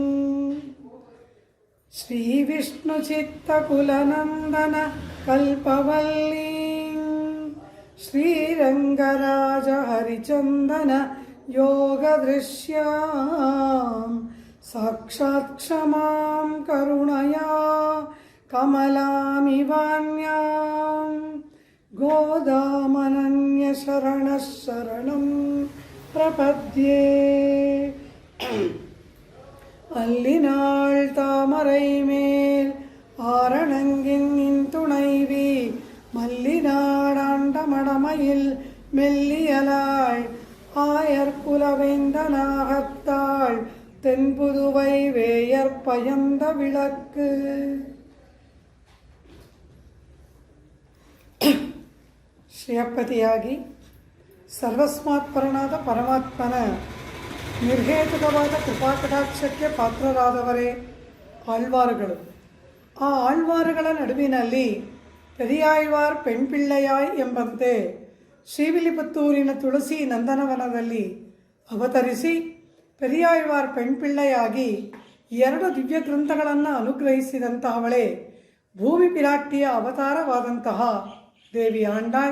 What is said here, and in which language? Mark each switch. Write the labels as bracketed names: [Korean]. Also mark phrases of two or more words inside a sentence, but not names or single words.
[Sanskrit] श्रीविष्णुचित्तकुलनन्दन कल्पवल्लीं श्रीरङ्गराज हरिचन्दन योगदृश्यां साक्षात् क्षमां करुणया कमलामिवान्यां गोदामनन्यशरणः शरणं प्रपद्ये. [Tamil] அல்லினாள் தாமரை மேல் ஆரணங்கின் இன்துணைவி மல்லிநாடாண்ட மடமையில் மெல்லியலாள் ஆயர் குலவேந்தனாகத்தாள் தென்புதுவை வேயர் பயந்த விளக்கு. [Kannada] ಶ್ರೇಯಪತಿಯಾಗಿ ಸರ್ವಸ್ಮಾತ್ಪರನಾದ ಪರಮಾತ್ಮನ ನಿರ್ಹೇತುಕವಾದ ಕೃಪಾಕಟಾಕ್ಷಕ್ಕೆ ಪಾತ್ರರಾದವರೇ ಆಳ್ವಾರುಗಳು. ಆ ಆಳ್ವಾರುಗಳ ನಡುವಿನಲ್ಲಿ ಪೆರಿಯಾಳ್ವಾರ್ ಪೆಣ್ಪಿಳ್ಳೆಯಾಯ್ ಎಂಬಂತೆ ಶ್ರೀವಿಲ್ಲಿಪುತ್ತೂರಿನ ತುಳಸಿ ನಂದನವನದಲ್ಲಿ ಅವತರಿಸಿ ಪೆರಿಯಾಳ್ವಾರ್ ಪೆಣ್ಪಿಳ್ಳೆಯಾಗಿ 2 ದಿವ್ಯ ಗ್ರಂಥಗಳನ್ನು ಅನುಗ್ರಹಿಸಿದಂತಹವಳೇ ಭೂಮಿ ಪಿರಾಟ್ಟಿಯ ಅವತಾರವಾದಂತಹ ದೇವಿ ಆಂಡಾಳ್.